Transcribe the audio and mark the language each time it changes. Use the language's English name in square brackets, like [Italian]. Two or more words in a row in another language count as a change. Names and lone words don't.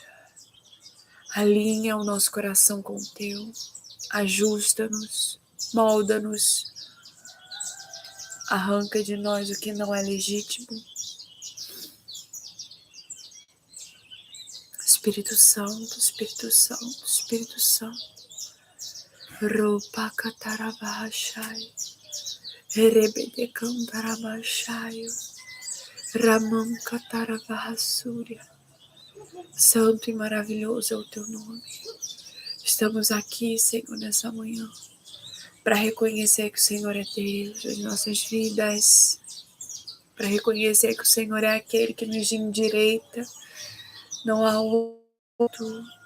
[Portuguese] Alinha o nosso coração com o teu. Ajusta-nos. Molda-nos. Arranca de nós o que não é legítimo. Espírito Santo, Espírito Santo, Espírito Santo. Ropa catarabachai. Rebede cantarabachai. Ramam catarabachúria. Santo e maravilhoso é o teu nome. Estamos aqui, Senhor, nessa manhã, para reconhecer que o Senhor é Deus das nossas vidas, para reconhecer que o Senhor é aquele que nos endireita, não há outro.